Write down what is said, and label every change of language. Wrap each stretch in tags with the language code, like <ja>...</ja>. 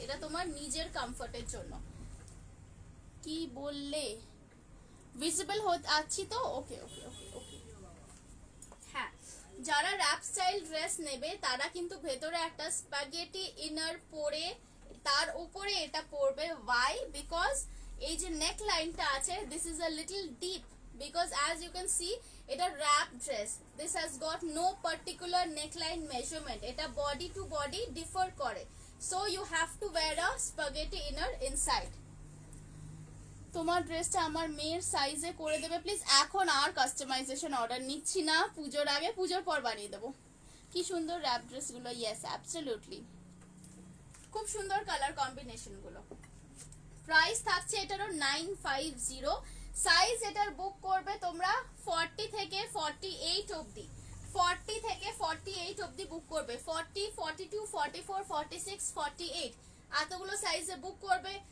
<bn>এটা তোমার নিজের কমফর্টের জন্য। কি বললে? ভিজিবল আছি তো? ওকে ওকে ওকে ওকে। হ্যাঁ, যারা র্যাপ স্টাইল ড্রেস নেবে তারা কিন্তু ভেতরে একটা স্প্যাগেটি ইনার পরে তার উপরে এটা পরবে।</bn> <en>Why? Because</en> <bn>এই যে নেক লাইনটা আছে,</bn> <en>this is a little deep, because as you can see</en> <bn>এটা</bn> <en>wrap dress, this has got no particular neckline measurement, এটা body to body differ করে, so you have to wear a spaghetti inner inside.</en> <bn>তোমার ড্রেসটা আমার মেয়ের সাইজে করে দেবে প্লিজ। এখন আর কাস্টমাইজেশন অর্ডার নিচ্ছি না, পুজোর আগে, পুজোর পর বানিয়ে দেবো। কি সুন্দর র্যাপ ড্রেসগুলো,</bn> <en>yes absolutely,</en> <bn>খুব সুন্দর কালার কম্বিনেশনগুলো। প্রাইস থাকছে এটারও 950। সাইজ এটার বুক করবে তোমরা 40 থেকে 48 অবধি, 40 থেকে 48 অবধি বুক করবে, 40, 42, 44, 46, 48 এতগুলো সাইজে বুক করবে।</bn>